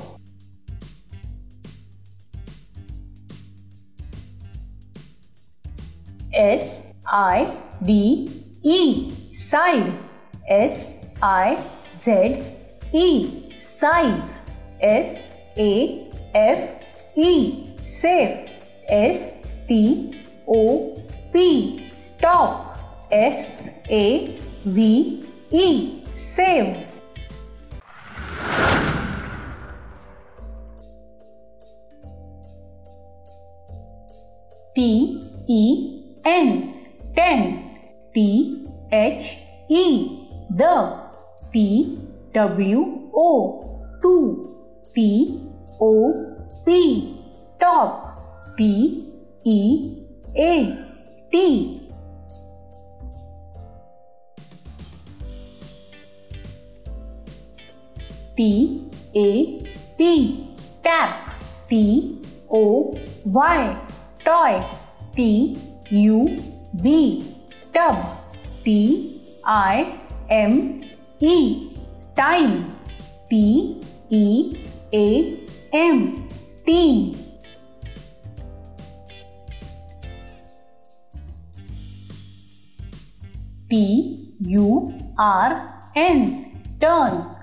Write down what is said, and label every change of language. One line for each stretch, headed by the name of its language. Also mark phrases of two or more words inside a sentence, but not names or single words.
English: Side. Size. Safe. Stop. stop. S-A-V-E, save. T-E-N, ten. T-H-E, the. T-W-O, two. T-O-P, top. T-E-A, tea. T-A-P, tap. T-O-Y, toy. T-U-B, tub. T-I-M-E, time. T-E-A-M, team. T-U-R-N, turn.